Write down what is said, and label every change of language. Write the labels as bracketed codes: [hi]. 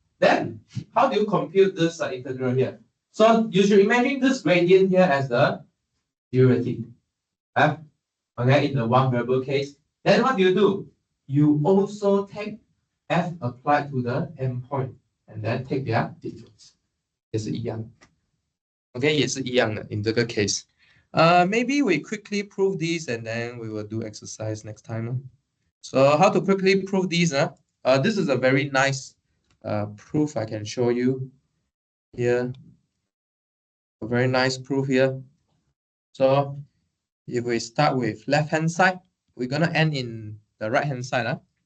[en] Then, how do you compute this integral here? So you should imagine this gradient here as the derivative, F, okay, in the one variable case. Then what do? You also take F applied to the endpoint and then take their difference. [zh] 也是一样 ，OK， 也是一样的 in 这个 case. [en] Maybe we quickly prove these and then we will do exercise next time. So how to quickly prove these? This is a very nice proof I can show you here. A very nice proof here. So if we start with left hand side, we're gonna end in the right hand side.